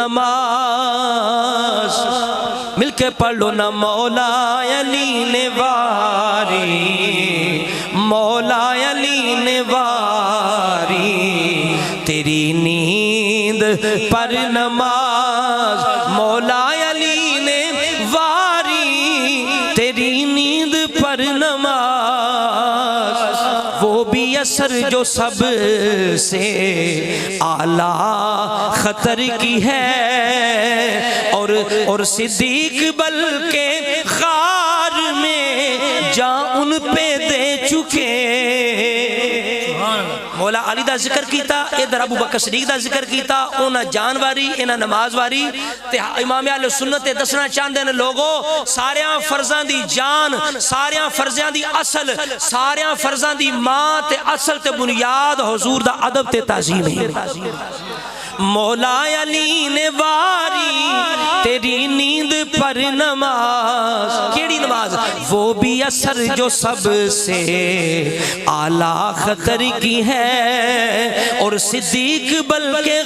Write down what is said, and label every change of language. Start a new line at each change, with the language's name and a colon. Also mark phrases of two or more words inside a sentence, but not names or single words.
Urdu: نماز، مل کے پڑھ لو نا مولا علی نے واری، مولا علی نے واری تیری نیند پر نماز، مولا علی نے واری تیری نیند پر نماز، وہ بھی عصر جو سب سے اعلیٰ خطر کی ہے، اور صدیق بلکہ غار میں جان ان پہ دے چکے۔
Punjabi: مولا علی دا ذکر کیتا، ادھر ابو بکر صدیق دا ذکر کیتا، انہاں جان واری انہاں نماز واری۔ تے امام اہل سنت دسنا چاہندے نے لوگوں ساریاں فرضاں دی جان، ساریاں فرضاں دی اصل، ساریاں فرضاں دی ماں تے اصل تے بنیاد حضور دا ادب تے تعظیم ہے۔
Urdu: مولا علی نے واری تیری نیند پر نماز،
Punjabi: کیڑی نماز؟
Urdu: وہ بھی عصر جو سب سے اعلیٰ خطر کی ہے، اور صدیق بلکہ